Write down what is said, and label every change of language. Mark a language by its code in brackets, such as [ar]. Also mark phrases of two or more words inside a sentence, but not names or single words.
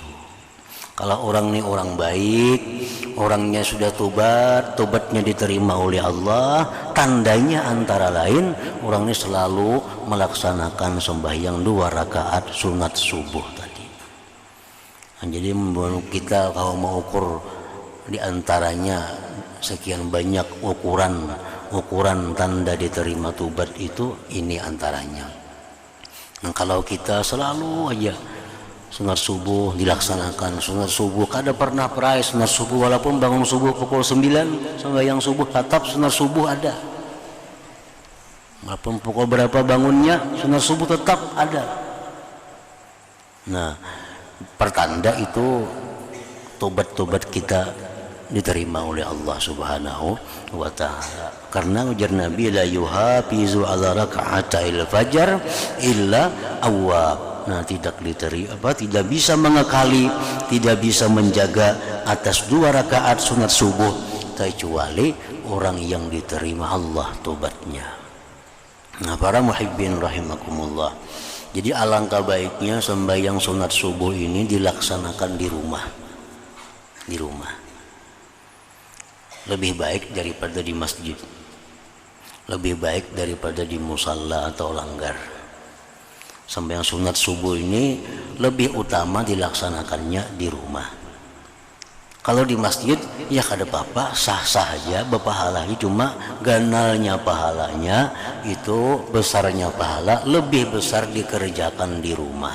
[id] Kalau orang ini orang baik, orangnya sudah tobat, tobatnya diterima oleh Allah, tandanya antara lain orang ini selalu melaksanakan sembahyang 2 rakaat sunat subuh tadi. Nah, jadi kita kalau mau ukur diantaranya sekian banyak ukuran tanda diterima tobat itu, ini antaranya. Nah, kalau kita selalu aja sunat subuh dilaksanakan, sunat subuh kada pernah perai sunat subuh, walaupun bangun subuh pukul 9 sembahyang subuh tetap sunat subuh ada, walaupun pukul berapa bangunnya sunat subuh tetap ada. Nah pertanda itu tobat-tobat kita diterima oleh Allah [ar] سبحانه وتعالى. [id] Karena ujar Nabi, [ar] لا يحافظ على ركعتي الفجر إلا أواب. [id] Nah tidak diterima, tidak bisa mengekali, tidak bisa menjaga atas 2 rakaat sunat subuh kecuali orang yang diterima Allah tobatnya. Nah para [ar] المحبين رحمكم الله, [id] jadi alangkah baiknya sembahyang sunat subuh ini dilaksanakan di rumah. Di rumah lebih baik daripada di masjid, lebih baik daripada di musalla atau langgar. Sembahyang sunat subuh ini lebih utama dilaksanakannya di rumah. Kalau di masjid ya kada apa-apa, sah-sah aja berpahala, cuma ganalnya pahalanya itu, besarnya pahala lebih besar dikerjakan di rumah.